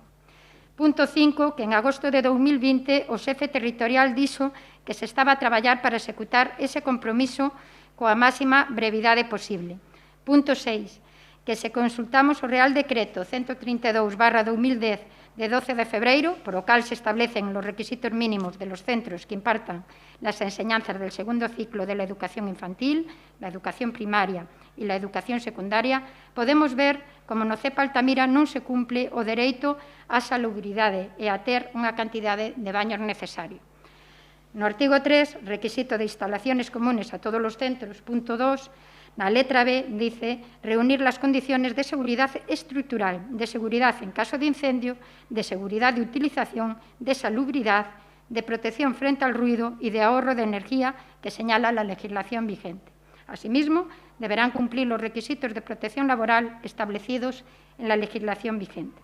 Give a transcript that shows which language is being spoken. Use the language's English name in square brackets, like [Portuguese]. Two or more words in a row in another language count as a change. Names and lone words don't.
[Galician] Punto 5, que en agosto de 2020 o xefe territorial dixo que se estaba a traballar para executar ese compromiso coa máxima brevidade posible. Punto 6, que se consultamos o Real Decreto 132/2010 de 12 de febreiro, por o cal se establecen os requisitos mínimos [Spanish] de los centros que impartan las enseñanzas del segundo ciclo de la educación infantil, la educación primaria e la educación secundaria, [Galician] podemos ver como no CEP Altamira non se cumple o dereito á salubridade e a ter unha cantidade de baños necesario. No artigo [Spanish] 3, requisito de instalaciones comunes a todos os centros, punto 2, [Galician] na letra [Spanish] B dice reunir las condiciones de seguridad estructural, de seguridad en caso de incendio, de seguridad de utilización, de salubridad, de protección frente al ruido y de ahorro de energía que señala la legislación vigente. Asimismo, deberán cumplir los requisitos de protección laboral establecidos en la legislación vigente.